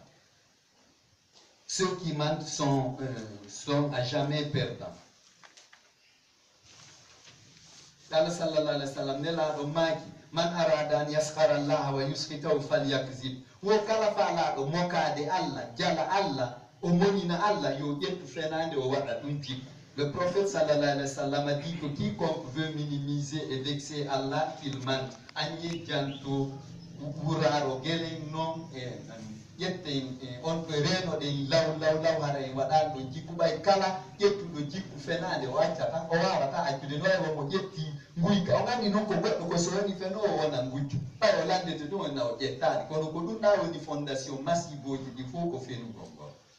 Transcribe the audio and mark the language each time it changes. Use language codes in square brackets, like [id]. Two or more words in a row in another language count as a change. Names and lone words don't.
[fr] Ceux qui mentent sont à jamais perdants. [ar] الله صلى الله عليه وسلم [ff] nelaɗo maaki [ar] من أراد أن يسخر الله ويسخطه فليكذب. [ff] Wo kala faalaɗo mokade Allah jala Allah o monina Allah yo ƴettu fenade o waɗa ɗum jikku. [fr] Le prophète [ar] صلى الله عليه وسلم [fr] a dit que quiconque veut minimiser et vexer Allah, qu'il mente. [ff] Agni janto wuraro gelen non yetten on ko reno den law hara en waɗanɗo jikku ɓay kala ƴettuɗo jikku fenade o accata o wawata accude no e womo ƴetti guyka o gandi noon ko goɗɗo ko so woni fenowo wona gujju ɓay o landete ɗum wonna o ƴettani kono ko ɗum ɗa woni [fr] fondation massive [ff] oji ɗi fof ko fenugol ngol.